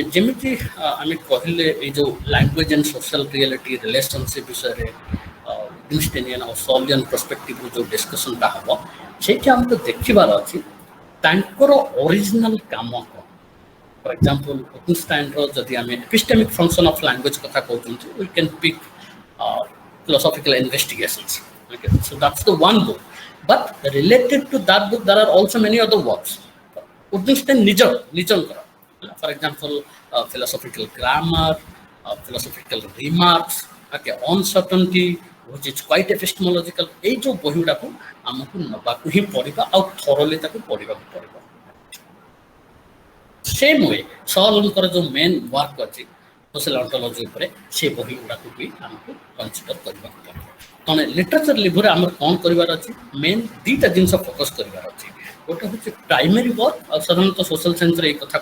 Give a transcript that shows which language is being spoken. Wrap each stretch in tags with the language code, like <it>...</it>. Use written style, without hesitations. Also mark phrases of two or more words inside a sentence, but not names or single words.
<or>ଯେମିତି ଆମେ କହିଲେ ଏଇ ଯେଉଁ</or> <en>language and social reality relationship</en> <or>ବିଷୟରେ ୱିଟଜେନ୍ଷ୍ଟାଇନିଆନ୍ ଆଉ ସଲିଆନ୍ ପର୍ସପେକ୍ଟିଭରୁ ଯେଉଁ ଡିସ୍କସନ୍ଟା ହେବ ସେଇଠି ଆମକୁ ଦେଖିବାର ଅଛି ତାଙ୍କର ଅରିଜିନାଲ କାମ କ'ଣ</or> <en>for example</en> <or>ୱିଟଜେନ୍ଷ୍ଟାଇନ୍ର ଯଦି ଆମେ</or> <en>epistemic function of language</en> <or>କଥା କହୁଛନ୍ତି</or> <en>we can pick philosophical investigations okay so that's the one book but related to that book there are also many other works Wittgenstein ନିଜଙ୍କର for example philosophical grammar philosophical remarks okay uncertainty which is quite epistemological</en> <or>ଏଇ ଯେଉଁ ବହିଗୁଡ଼ାକୁ ଆମକୁ ନେବାକୁ ହିଁ ପଡ଼ିବ ଆଉ ଥରୋଲି ତାକୁ ପଢ଼ିବାକୁ ପଡ଼ିବ</or> <en>same way</en> <or>ସଲଙ୍କର ଯେଉଁ</or> <en>main work</en> <or>ଅଛି</or> <en>social ontology</en> <or>ଉପରେ ସେ ବହି ଗୁଡ଼ାକୁ ବି ଆମକୁ କନସିଡର କରିବାକୁ ପଡ଼ିବ ତେଣୁ</or> <en>literature review</en> <or>ଆମର କ'ଣ କରିବାର ଅଛି ମେନ୍ ଦୁଇଟା ଜିନିଷ ଫୋକସ୍ କରିବାର ଅଛି ଗୋଟେ ହେଉଛି</or> <en>primary work</en> <or>ଆଉ ସାଧାରଣତଃ</or> <en>social science</en> <or>ଏଇ କଥା</or>